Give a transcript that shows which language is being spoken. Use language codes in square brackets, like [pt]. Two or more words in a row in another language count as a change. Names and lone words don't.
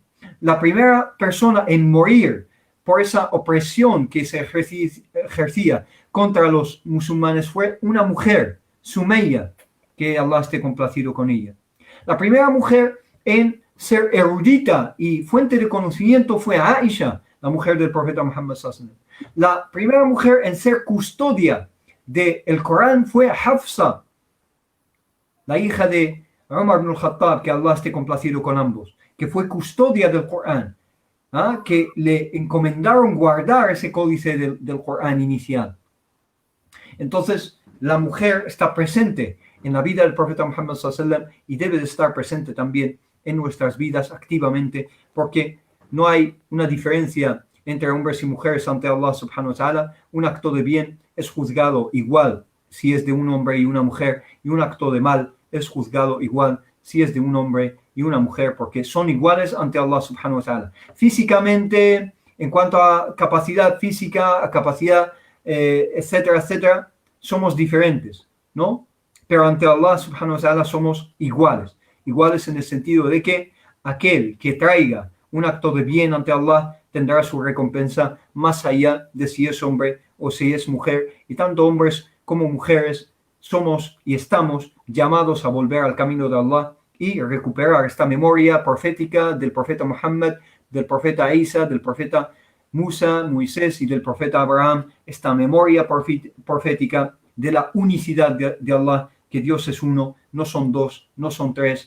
[es] La primera persona en morir por esa opresión que se ejercía contra los musulmanes fue una mujer, Sumayya, que Allah esté complacido con ella. La primera mujer en ser erudita y fuente de conocimiento fue Aisha, la mujer del profeta Muhammad [ar] صلى الله عليه وسلم. [es] La primera mujer en ser custodia del Corán fue Hafsa, la hija de Umar ibn al-Khattab, que Allah esté complacido con ambos, que fue custodia del Corán, que le encomendaron guardar ese códice del Corán inicial. Entonces, la mujer está presente en la vida del profeta Muhammad [ar] صلى الله عليه وسلم [es] y debe de estar presente también en nuestras vidas activamente, porque no hay una diferencia entre hombres y mujeres ante Allah [ar] سبحانه وتعالى. [es] Un acto de bien es juzgado igual si es de un hombre y una mujer, y un acto de mal es juzgado igual si es de un hombre y una mujer, porque son iguales ante Allah [ar] سبحانه وتعالى. [es] Físicamente, en cuanto a capacidad física, a capacidad, etcétera, etcétera, somos diferentes, ¿no? Pero ante Allah [ar] سبحانه وتعالى [es] somos iguales. Iguales en el sentido de que aquel que traiga un acto de bien ante Allah tendrá su recompensa más allá de si es hombre o si es mujer. Y tanto hombres como mujeres somos y estamos llamados a volver al camino de Allah y recuperar esta memoria profética del profeta Muhammad, del profeta Isa, del profeta Musa, Moisés y del profeta Abraham, esta memoria profética de la unicidad de Allah, que Dios es uno, no son dos, no son tres.